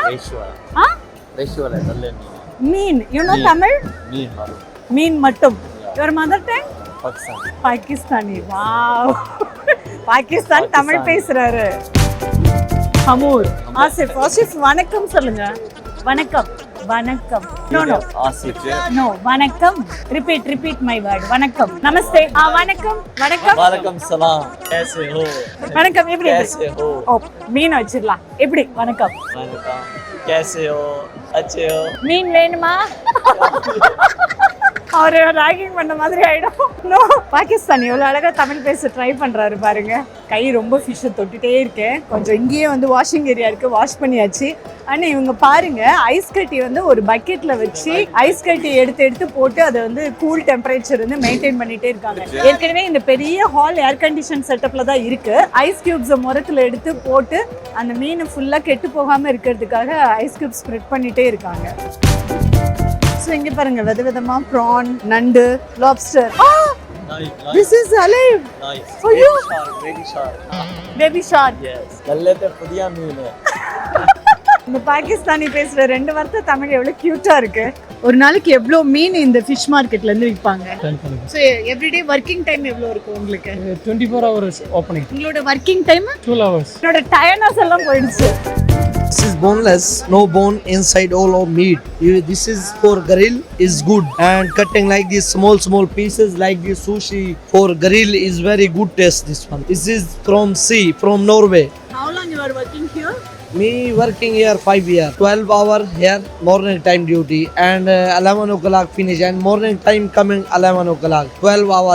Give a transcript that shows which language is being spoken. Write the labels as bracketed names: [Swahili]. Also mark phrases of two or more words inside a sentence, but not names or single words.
[Tamil] மீன், [English] you know [Tamil] தமிழ்? மீன் மட்டும். [English] your mother tongue? பாகிஸ்தானி. [Tamil] வாவ், பாகிஸ்தான் தமிழ் பேசுறாரு. ஹமூர். ஆசிஃப், ஆசிஃப் வணக்கம் சொல்லுங்க. வணக்கம். வணக்கம். [English] No. No, வணக்கம். Repeat my word. [Tamil] வணக்கம். நமஸ்தே. வணக்கம். வணக்கம். [Arabic] وعليكم السلام [Urdu] کیسے ہو [Tamil] வணக்கம். எப்படி? [Urdu] کیسے ہو [Tamil] ஓ, மீன் வச்சிடலாம். எப்படி? வணக்கம். [Urdu] वणकम کیسے ہو اچھے ہو [Tamil] மீன் வேணுமா? அவரு ராகிங் பண்ண மாதிரி ஆயிடும். நோ, பாகிஸ்தான் எவ்வளவு அழகா தமிழ் பேச ட்ரை பண்றாரு பாருங்க. கை ரொம்ப ஃபிஷ்ஷை தொட்டுட்டே இருக்கேன். கொஞ்சம் இங்கேயே வந்து [English] washing area [Tamil] இருக்கு, வாஷ் பண்ணியாச்சு. ஆனா இவங்க பாருங்க, ஐஸ் கட்டி வந்து ஒரு பக்கெட்ல வச்சு ஐஸ் கட்டி எடுத்து போட்டு அதை வந்து [English] cool temperature [Tamil] வந்து மெயின்டைன் பண்ணிட்டே இருக்காங்க. ஏற்கனவே இந்த பெரிய [English] hall air condition [Tamil] செட்டப்ல தான் இருக்கு. [English] ice cubes [Tamil] முரத்துல எடுத்து போட்டு அந்த மீன் ஃபுல்லா கெட்டு போகாம இருக்கிறதுக்காக [English] ice cube spread [Tamil] பண்ணிட்டே இருக்காங்க. ஸோ இங்க பாருங்க, விதவிதமா ப்ரான், நண்டு, லாப்ஸ்டர். [English] This is alive. nice [Tamil] ஐயோ, [English] baby shark baby shark. [Tamil] yes நல்லதே புதிய மீன் இந்த பாகிஸ்தானி பேசுற 2 வார்த்தை தமிழ் எவ்வளவு கியூட்டா இருக்கு. ஒரு நாளைக்கு எவ்வளவு மீன் இந்த [English] fish market [Tamil] இருந்து விற்பாங்க? [English] so everyday working time [Tamil] எவ்வளவு இருக்கும் உங்களுக்கு? [English] 24 hours opening. [Tamil] உங்களோட [English] working time? 12 hours. [Tamil] என்னோட டயர்னஸ் எல்லாம் போயிடுச்சு. [English] This is boneless, no bone inside all of meat. This is for grill is good, and cutting like these small pieces like this sushi for grill is very good taste. This one. This is from sea, from Norway. How long you are working here? Me working here 5 years, 12 hour here morning time duty, and 11 o'clock finish, and morning time coming 11 o'clock, 12 hour.